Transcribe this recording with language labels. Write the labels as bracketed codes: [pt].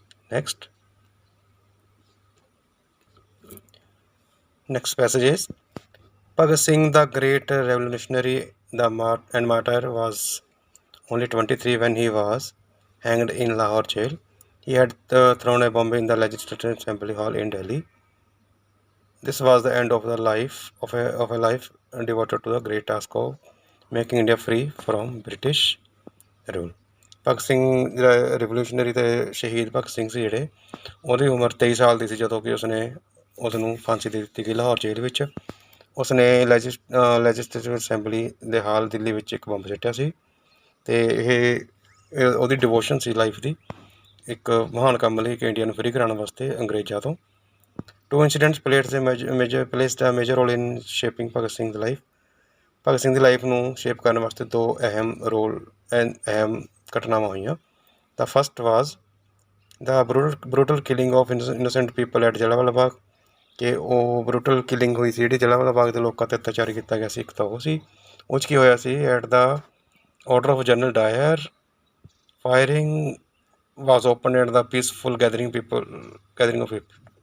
[en] Next passage is Bhagat Singh, the great revolutionary, the martyr, was only 23 when he was hanged in Lahore jail. He had thrown a bomb in the Legislative Assembly Hall in Delhi. This was the end of the life of a life devoted to the great task of making India free from British rule. [pa] Bhagat Singh ਜਿਹੜਾ ਰਿਵੋਲੂਸ਼ਨਰੀ ਤੇ ਸ਼ਹੀਦ ਭਗਤ ਸਿੰਘ ਸੀ ਜਿਹੜੇ, ਉਹਦੀ ਉਮਰ 23 ਸਾਲ ਦੀ ਸੀ ਜਦੋਂ ਕਿ ਉਸ ਨੂੰ ਫਾਂਸੀ ਦੇ ਦਿੱਤੀ ਗਈ ਲਾਹੌਰ ਜੇਲ੍ਹ ਵਿੱਚ। ਉਸਨੇ ਲੈਜਿਸਲੇਟਿਵ ਅਸੈਂਬਲੀ ਦੇ ਹਾਲ ਦਿੱਲੀ ਵਿੱਚ ਇੱਕ ਬੰਬ ਸੁੱਟਿਆ ਸੀ, ਅਤੇ ਇਹ ਉਹਦੀ ਡਿਵੋਸ਼ਨ ਸੀ ਲਾਈਫ ਦੀ, ਇੱਕ ਮਹਾਨ ਕੰਮ ਲਈ ਕਿ ਇੰਡੀਆ ਨੂੰ ਫਰੀ ਕਰਾਉਣ ਵਾਸਤੇ ਅੰਗਰੇਜ਼ਾਂ ਤੋਂ। [en] 2 incidents played a major role in shaping Bhagat Singh's life. [pa] Bhagat Singh ਦੀ life ਨੂੰ ਸ਼ੇਪ ਕਰਨ ਵਾਸਤੇ 2 ਅਹਿਮ ਘਟਨਾਵਾਂ ਹੋਈਆਂ। [en] The first was the brutal killing of innocent people at [pa] Jallianwala Bagh, ਕਿ ਉਹ ਬਰੂਟਲ ਕਿਲਿੰਗ ਹੋਈ ਸੀ ਜਿਹੜੀ ਜਲਿਆਂਵਾਲਾ ਬਾਗ ਦੇ ਲੋਕਾਂ 'ਤੇ ਅਤਿਆਚਾਰ ਕੀਤਾ ਗਿਆ ਸੀ। ਇੱਕ ਤਾਂ ਉਹ ਸੀ, ਉਹ 'ਚ ਕੀ ਹੋਇਆ ਸੀ, [en] At the order of General Dyer, firing was open at the peaceful gathering of people.